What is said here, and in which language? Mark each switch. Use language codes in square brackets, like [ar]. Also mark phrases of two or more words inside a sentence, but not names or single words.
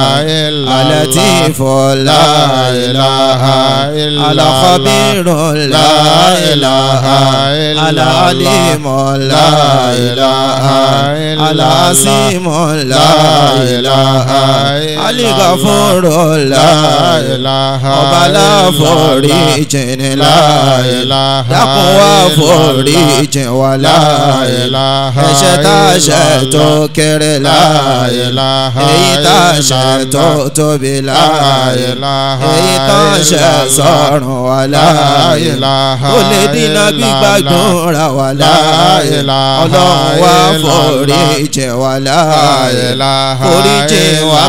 [ar] اللطيف لا إله الخبير لا إله العليم لا إله العظيم لا إله الغفور لا إله [yo] ọba foríjìn [ar] la ilaha [yo] dákun wá foríjìn wa [ar] لا إله [yo] ẹ̀ṣẹ̀ tá a ṣẹ̀ tó kéré [ar] لا إله [yo] èyí tá a ṣẹ̀ tó tóbi [ar] لا إله [yo] èyí tá a ṣẹ̀ sọ̀rùn wa [ar] لا إله [yo] ó lè dínà gbígbàdúrà wa [ar] لا إله [yo] ọlọ́run wá foríjìn wa [ar] لا إله [yo] foríjìn wa